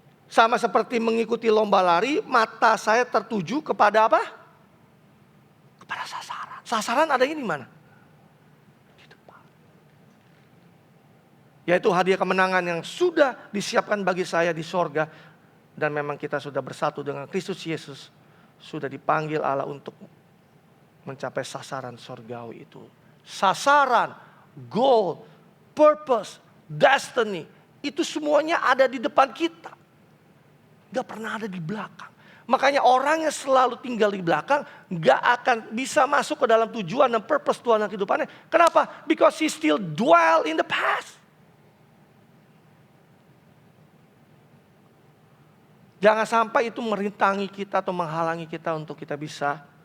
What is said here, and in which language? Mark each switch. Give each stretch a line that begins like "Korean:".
Indonesian: Sama seperti mengikuti lomba lari, mata saya tertuju kepada apa? Kepada sasaran. Sasaran adanya di mana? Di depan. Yaitu hadiah kemenangan yang sudah disiapkan bagi saya di sorga. Dan memang kita sudah bersatu dengan Kristus Yesus. Sudah dipanggil Allah untuk mencapai sasaran sorgawi itu.
English: Sasaran, goal, purpose, destiny.
Indonesian: Itu semuanya ada di depan kita. Gak pernah ada di belakang. Makanya orang yang selalu tinggal di belakang gak akan bisa masuk ke dalam tujuan dan purpose Tuhan dalam kehidupannya. Kenapa?
English: Because he still dwell in the past.
Indonesian: Jangan sampai itu merintangi kita atau menghalangi kita untuk kita bisa